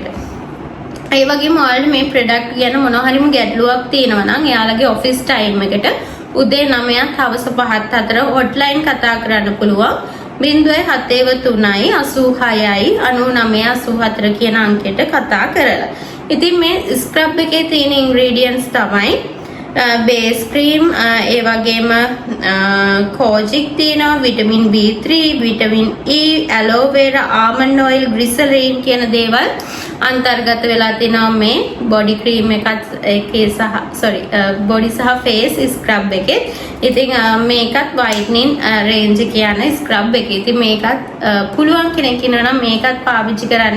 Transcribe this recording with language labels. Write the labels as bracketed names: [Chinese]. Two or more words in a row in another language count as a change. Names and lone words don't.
[Sinhala] ඒ වගේම ඔයාලට මේ product ගැන මොනවා හරිම ගැටලුවක් තියෙනවා නම් එයාලගේ [English] office time [Sinhala] එකට උදේ 9ත් හවස 5ත් අතර hotline කතා කරන්න පුළුවන්. 07386 කියන අංකයට කතා කරලා. ඉතින් මේ ස්ක්‍රබ් එකේ තියෙන ingredients තමයි [English] base cream, [Sinhala] ඒ වගේම kojic තියෙනවා, [English] vitamin B3, vitamin E, aloe vera, almond oil, glycerin [Sinhala] කියන දේවල් අන්තර්ගත වෙලා තිනවා මේ [English] body cream [Sinhala] එකත් එකේ සහ බොඩි සහ [English] face scrub [Sinhala] එකේ. ඉතින් මේකත් [English] whitening range [Sinhala] කියන ස්ක්‍රබ් එකේ. ඉතින් මේකත් පුළුවන් කෙනෙක් ඉන්නවා නම් මේකත් පාවිච්චි කරන්න.